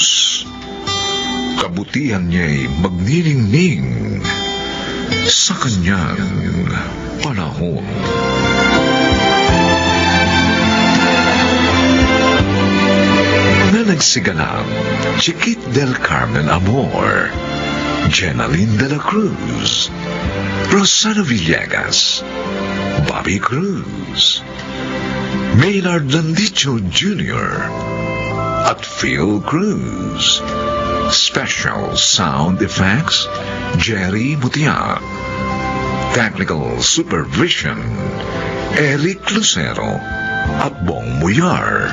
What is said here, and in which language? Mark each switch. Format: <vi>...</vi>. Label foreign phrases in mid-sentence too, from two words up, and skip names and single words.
<tl>Kabutihan niya'y magniningning sa kanyang panahon. Na nagsiganap, Chiquit del Carmen Amor, Jenaline de la Cruz, Rosana Villegas, Bobby Cruz, Maynard Landicho Jr., at Phil Cruz.</tl> <en>Special sound effects, Jerry Mutia. Technical supervision, Eric Lucero at Bong Muyar.</en>